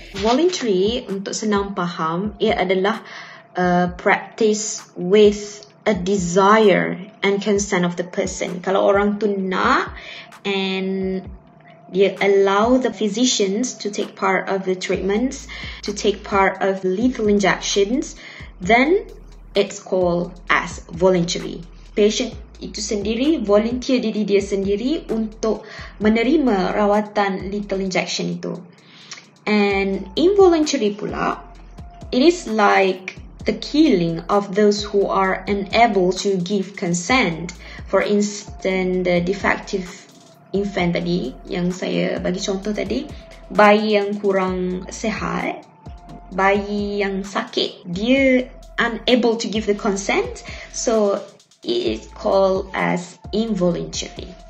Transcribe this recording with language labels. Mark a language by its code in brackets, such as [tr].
[en] Voluntary, [ms] untuk senang faham, ia adalah [en] practice with a desire and consent of the person. [ms] Kalau orang tu nak [en] and [ms] dia [en] allow the physicians to take part of the treatments, to take part of lethal injections, then it's called as voluntary. [ms] Patient itu sendiri volunteer diri dia sendiri untuk menerima rawatan lethal injection itu. [en] And involuntary [ms] pula, [en] it is like the killing of those who are unable to give consent. For instance, the defective infant [ms] tadi yang saya bagi contoh tadi, bayi yang kurang sehat, bayi yang sakit, dia [en] unable to give the consent, so it is called as involuntary.